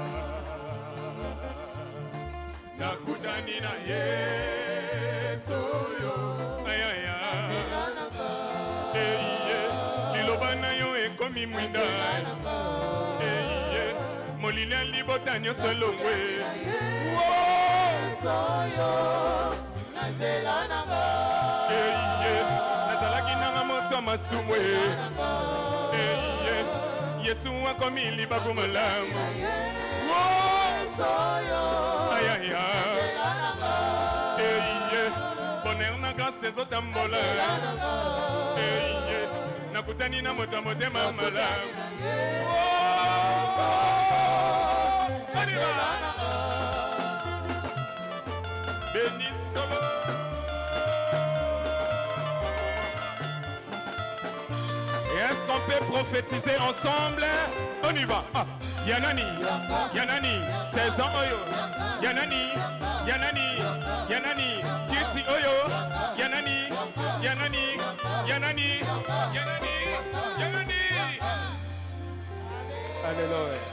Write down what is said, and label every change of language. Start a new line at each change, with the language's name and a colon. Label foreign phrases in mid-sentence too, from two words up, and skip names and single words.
Lingala: nakutani na ye komi mwinda molile libota nyonso elongwe nazalaki nanga moto masumu yesu akomi libaku malamu bonheur na grâce ezotambola nakutani na moto motema malamu. Béni solo.
French: Et est-ce qu'on peut prophétiser ensemble? On y va.
Lingala: Ah. Yanani, Yanani, 16 ans Oyo. Yanani, Yanani, Yanani, Kiti Oyo. Yanani, Yanani, Yanani, Yanani, Yanani.
French: Alléluia.